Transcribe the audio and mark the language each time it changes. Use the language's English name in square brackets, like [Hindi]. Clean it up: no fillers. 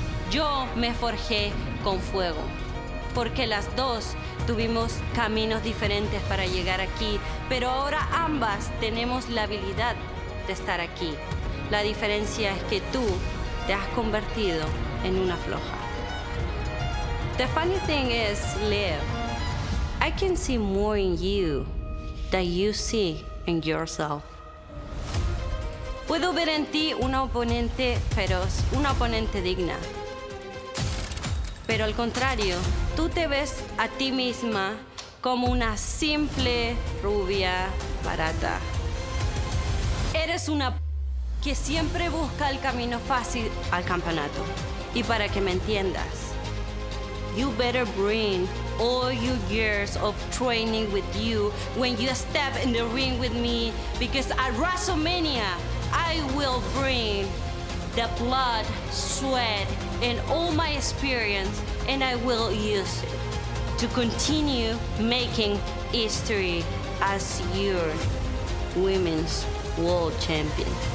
[Spanish] Yo me forjé con fuego. Porque las dos tuvimos caminos diferentes para llegar aquí, pero ahora ambas tenemos la habilidad de estar aquí. La diferencia es que tú te has convertido en una floja. [English] The funny thing is, Liv, I can see more in you than you see in yourself. [Spanish] Puedo ver en ti una oponente feroz, una oponente digna. Pero al contrario, tú te ves a ti misma como una simple rubia barata. Eres una que siempre busca el camino fácil al campeonato. Y para que me entiendas, [English] you better bring all your years of training with you when you step in the ring with me, because at WrestleMania, I will bring the blood, sweat, and all my experience, and I will use it to continue making history as your women's world champion.